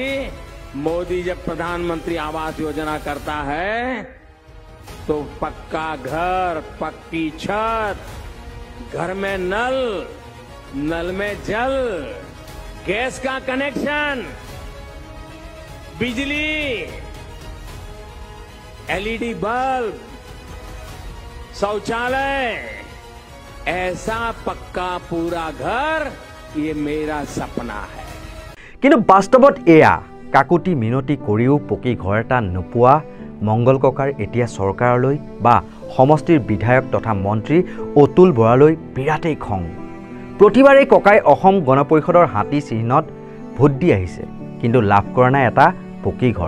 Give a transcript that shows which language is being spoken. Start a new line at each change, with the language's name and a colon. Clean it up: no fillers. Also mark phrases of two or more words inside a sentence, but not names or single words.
Hindi: मोदी जब प्रधानमंत्री आवास योजना करता है तो पक्का घर, पक्की छत, घर में नल, नल में जल, गैस का कनेक्शन, बिजली,
English: LED bulb,
Hindi: शौचालय, ऐसा पक्का पूरा घर, ये मेरा सपना है।
Assamese: কিন্তু বাস্তৱত এয়া কাকুতি মিনতি কৰিও পকী ঘৰ এটা নোপোৱা মংগল ককাৰ এতিয়া চৰকাৰলৈ বা সমষ্টিৰ বিধায়ক তথা মন্ত্ৰী অতুল বৰালৈ বিৰাটেই খং। প্ৰতিবাৰেই ককাই অসম গণ পৰিষদৰ হাতী চিহ্নত ভোট দি আহিছে, কিন্তু লাভ কৰা নাই এটা পকী ঘৰ।